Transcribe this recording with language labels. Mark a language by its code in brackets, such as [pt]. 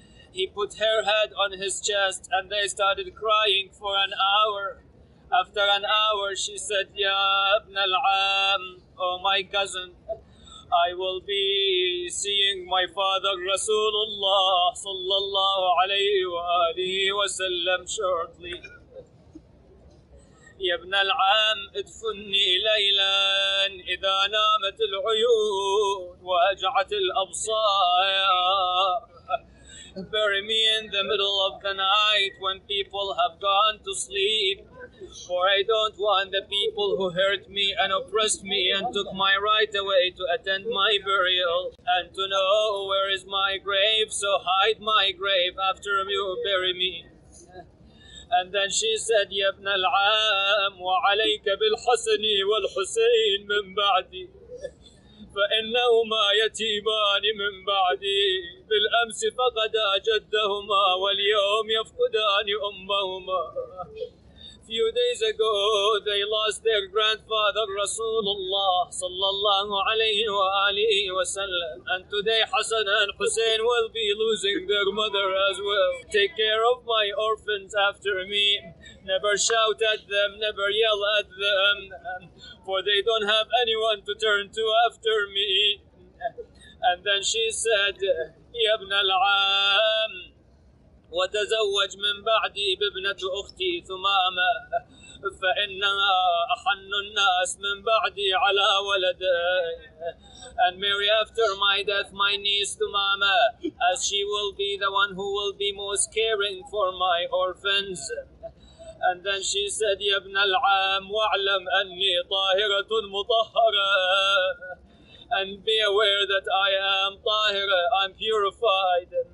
[en] He put her head on his chest and they started crying for an hour. After an hour she said, Ya ibn al-Am, oh my cousin, I will be seeing my father Rasulullah sallallahu alayhi wa alihi wa sallam shortly. [ar] يا ابن العم ادفني ليلا إذا نامت العيون وهجعت الأبصار. [en] Bury me in the middle of the night when people have gone to sleep, for I don't want the people who hurt me and oppressed me and took my right away to attend my burial and to know where is my grave, so hide my grave after you bury me. And then she said, [ar] يا ابن العام وعليك بالحسن والحسين من بعدي فإنهما يتيمان من بعدي بالأمس فقدا جدهما واليوم يفقدان أمهما. [en] Few days ago they lost their grandfather Rasulullah sallallahu alayhi wa alihi wa sallam, and today Hassan and Hussein will be losing their mother as well. Take care of my orphans after me. Never shout at them, never yell at them, for they don't have anyone to turn to after me. And then she said, [ar] يا ابن العام وتزوج من بعدي بابنة أختي ثمامة فإنها أحن الناس من بعدي على ولدي. [en] And marry after my death my niece Thumama, as she will be the one who will be most caring for my orphans. And then she said, [ar] يا ابن العام واعلم أني طاهرة مطهرة, [en] and be aware that I am طاهرة, I'm purified.